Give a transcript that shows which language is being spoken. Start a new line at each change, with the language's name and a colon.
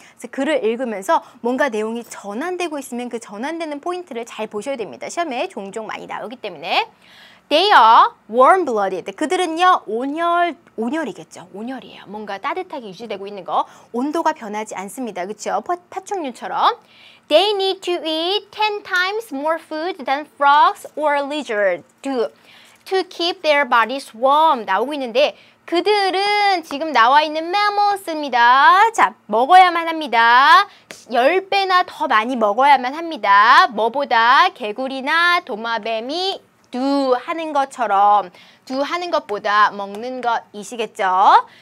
Korean: 그래서 글을 읽으면서 뭔가 내용이 전환되고 있으면 그 전환되는 포인트를 잘 보셔야 됩니다. 시험에 종종 많이 나오기 때문에.
English: They are warm-blooded.
Korean: 그들은요, 온열이겠죠. 온열이에요. 뭔가 따뜻하게 유지되고 있는 거. 온도가 변하지 않습니다. 그렇죠? 파충류처럼.
English: They need to eat 10 times more food than frogs or lizards to keep their bodies warm.
Korean: 나오고 있는데 그들은 지금 나와 있는 mammals입니다. 자, 먹어야만 합니다. 10배나 더 많이 먹어야만 합니다. 뭐보다? 개구리나 도마뱀이 do 하는 것처럼 do 하는 것보다 먹는 것이시겠죠.